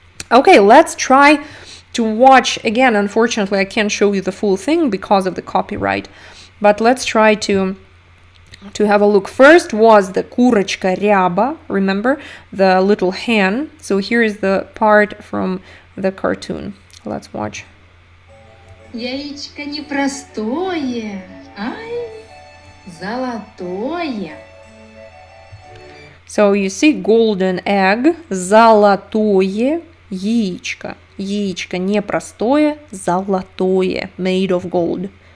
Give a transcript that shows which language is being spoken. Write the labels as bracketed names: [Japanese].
[English] Okay, let's try to watch again. Unfortunately, I can't show you the full thing because of the copyright, but let's try to have a look. First was the Kurachka rяба, remember, the little hen. So here is the part from the cartoon. Let's watch. [Russian] Яичко непростое, ай, золотое. [English] So you see golden egg, [Russian] золотое яичко. Яичко не простое, золотое, [English] made of gold.